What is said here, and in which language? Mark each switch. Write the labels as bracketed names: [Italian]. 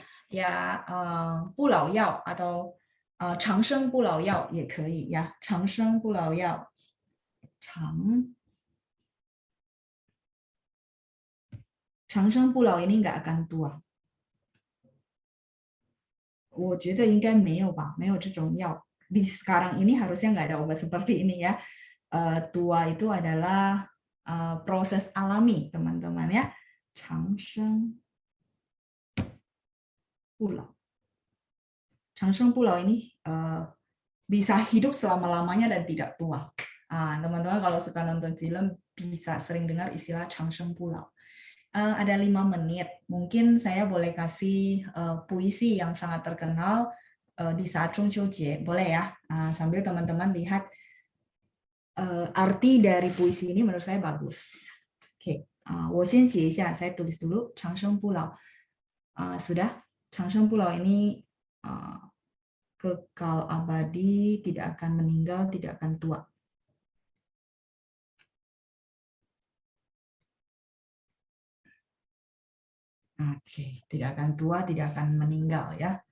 [Chinese] Ya, 不老药 atau 长生不老药也可以呀，长生不老药，长生不老 [Indonesian] ini nggak akan tua. [Chinese] 我觉得应该没有吧，没有这种药。 [Indonesian] Di sekarang ini harusnya nggak ada obat seperti ini ya. Tua itu adalah proses alami teman-teman ya. 长生不老，长生不老 ini bisa hidup selama-lamanya dan tidak tua. Teman-teman kalau suka nonton film bisa sering dengar istilah 长生不老. Ada 5 menit. Mungkin saya boleh kasih puisi yang sangat terkenal di saat Jungqiu Jie. Boleh ya? Sambil teman-teman lihat arti dari puisi ini menurut saya bagus. Oke, [Chinese] 我先写一下, [Indonesian] saya tulis dulu 长生不老. Sudah? 长生不老 ini kekal abadi, tidak akan meninggal, tidak akan tua. Oke, tidak akan tua, tidak akan meninggal ya.